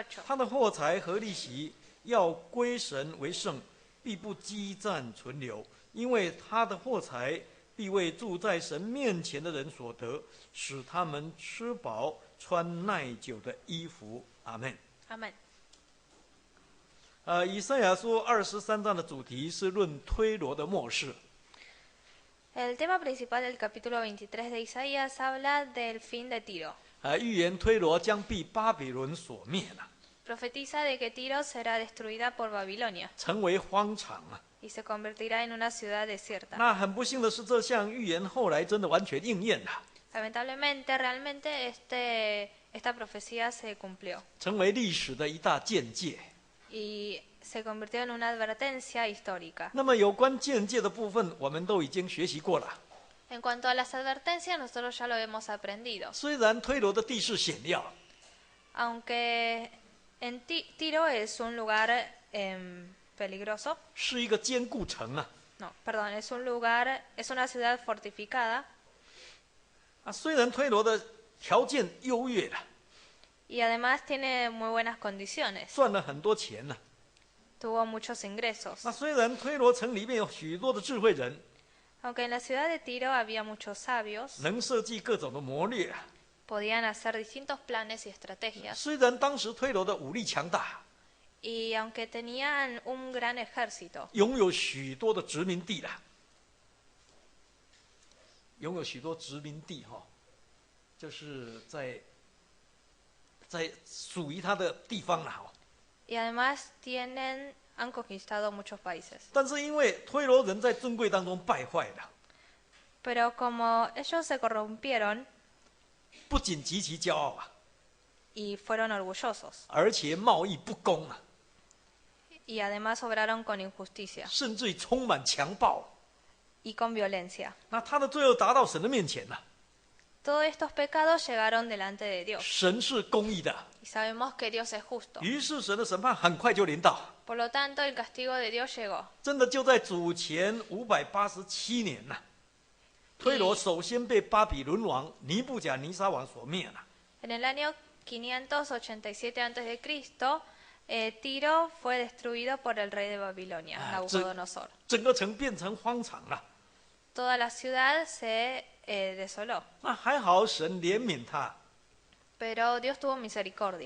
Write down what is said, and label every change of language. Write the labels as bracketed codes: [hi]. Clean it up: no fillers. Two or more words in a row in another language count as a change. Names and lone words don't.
[zh] 他的货财和利息要归神为圣，必不积攒存留，因为他的货财必为住在神面前的人所得，使他们吃饱，穿耐久的衣服。阿们。 [es] Amén. [zh] 以赛亚书23章的主题是论推罗的末世。 [es] El tema principal del capítulo 23 de Isaías habla del fin de Tiro. [zh] 预言推罗将被巴比伦所灭了， [es] Profetiza de que Tiro será destruida por Babilonia [zh] 成为荒场啊。 [es] y se convertirá en una ciudad desierta. [zh] 那很不幸的是，这项预言后来真的完全应验了， [es] Lamentablemente, realmente esta profecía se cumplió [zh] 成为历史的一大见解。 [es] y se convirtió en una advertencia histórica. [zh] 那么有关见解的部分，我们都已经学习过了。 [es] En cuanto a las advertencias, nosotros ya lo hemos aprendido. [zh] 虽然推罗的地势险要， [es] Aunque en Tiro es un lugar peligroso, [zh] 是一个坚固城啊。 [es] no, perdón, es una ciudad fortificada [zh] 虽然推罗的条件优越了， [es] y además tiene muy buenas condiciones. [zh] 赚了很多钱呢。 [es] Tuvo muchos ingresos. [zh] 虽然推罗城里面有许多的智慧人， [es] Aunque en la ciudad de Tiro había muchos sabios, [zh] 能设计各种的谋略啊。 [es] podían hacer distintos planes y estrategias. [zh] 虽然当时推罗的武力强大， [es] Y aunque tenían un gran ejército, [zh] 拥有许多的殖民地啦，拥有许多殖民地哈，就是在属于他的地方啦。 [es] y además han conquistado muchos países. [zh] 但是因为推罗人在尊贵当中败坏了， [es] Pero como ellos se corrompieron [zh] 不仅极其骄傲啊， [es] y fueron orgullosos, [zh] 而且贸易不公啊， [es] y además obraron con injusticia [zh] 甚至于充满强暴。 [es] y con violencia. [zh] 那他的罪恶达到神的面前了， [es] Todos estos pecados llegaron delante de Dios. [zh] 神是公义的， [es] Y sabemos que Dios es justo. [zh] 于是神的审判很快就临到， [es] Por lo tanto, el castigo de Dios llegó. [zh] 真的就在主前587年呐。推罗首先被巴比伦王尼布甲尼撒王所灭了。 [es] En el año 587 a.C., Tiro fue destruido por el rey de Babilonia, Nabucodonosor. [zh] 整个城变成荒场了。 [es] Toda la ciudad se desoló. [zh] 那还好，神怜悯他。 [es] Pero Dios tuvo misericordia.